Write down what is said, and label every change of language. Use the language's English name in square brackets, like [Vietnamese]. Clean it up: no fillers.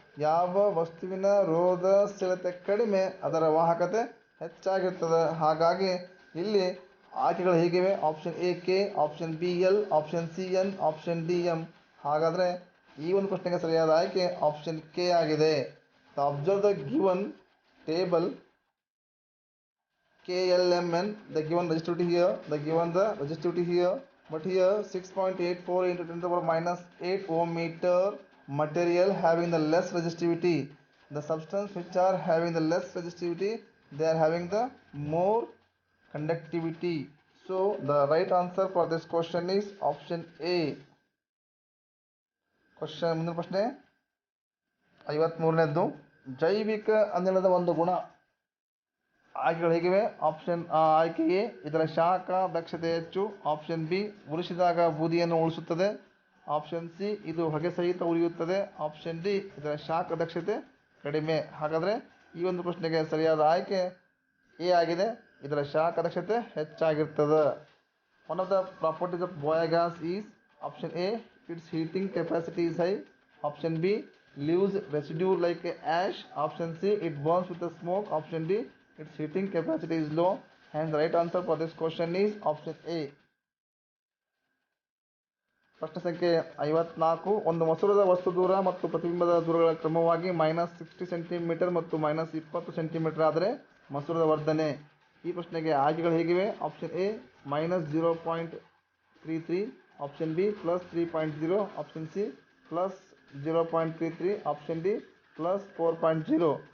[Kannada] ಯಾವ ವಸ್ತುವಿನ ರೋಧಶೀಲತೆ ಕಡಿಮೆ ಅದರ ವಾಹಕತೆ ಹೆಚ್ಚಾಗಿರ್ತದೆ. ಹಾಗಾಗಿ ಇಲ್ಲಿ ಆಯ್ಕೆಗಳು ಹೀಗಿವೆ. Option A K, option B L, option C N, option D M. ಹಾಗಾದರೆ ಈ ಒಂದು ಪ್ರಶ್ನೆಗೆ ಸರಿಯಾದ ಆಯ್ಕೆ ಆಪ್ಷನ್ ಕೆ ಆಗಿದೆ. [English] Observe the given table KLMN, the given resistivity here, the resistivity here, but here 6.84 into 10 to the power minus 8 ohm meter material having the less resistivity. The substance which are having the less resistivity, they are having the more conductivity. So the right answer for this question is option A. [Kannada] ಮುಂದಿನ ಪ್ರಶ್ನೆ 53ನೇದ್ದು. ಜೈವಿಕ ಅನಿಲದ ಒಂದು ಗುಣ. ಆಯ್ಕೆಗಳು ಹೇಗಿವೆ? Option ಆಯ್ಕೆ A, ಇದರ ಶಾಖ ದಕ್ಷತೆ ಹೆಚ್ಚು. ಆಪ್ಷನ್ ಬಿ, ಉರಿಸಿದಾಗ ಬೂದಿಯನ್ನು ಉಳಿಸುತ್ತದೆ. ಆಪ್ಷನ್ ಸಿ, ಇದು ಹೊಗೆ ಸಹಿತ ಉರಿಯುತ್ತದೆ. ಆಪ್ಷನ್ ಡಿ, ಇದರ ಶಾಖ ದಕ್ಷತೆ ಕಡಿಮೆ. ಹಾಗಾದರೆ ಈ ಒಂದು ಪ್ರಶ್ನೆಗೆ ಸರಿಯಾದ ಆಯ್ಕೆ ಎ ಆಗಿದೆ, ಇದರ ಶಾಖ ದಕ್ಷತೆ ಹೆಚ್ಚಾಗಿರ್ತದೆ. [English] One of the properties of biogas is option A, its heating capacity is high. Option B, leaves residue like ash. Option C, it burns with the smoke. Option D, its heating capacity is low. And the right answer for this question is option A. [Kannada] ಪ್ರಶ್ನೆ ಸಂಖ್ಯೆ 54. ಒಂದು ಮಸೂರದ ವಸ್ತು ದೂರ ಮತ್ತು ಪ್ರತಿಬಿಂಬದ ದೂರಗಳ ಕ್ರಮವಾಗಿ -60 centimetre ಮತ್ತು -20 centimetre ಆದರೆ ಮಸೂರದ ವರ್ಧನೆ. ಈ ಪ್ರಶ್ನೆಗೆ ಆಯ್ಕೆಗಳು ಹೇಗಿವೆ? Option A -0.33, option B +3.0, option C +0.33, option D +4.0.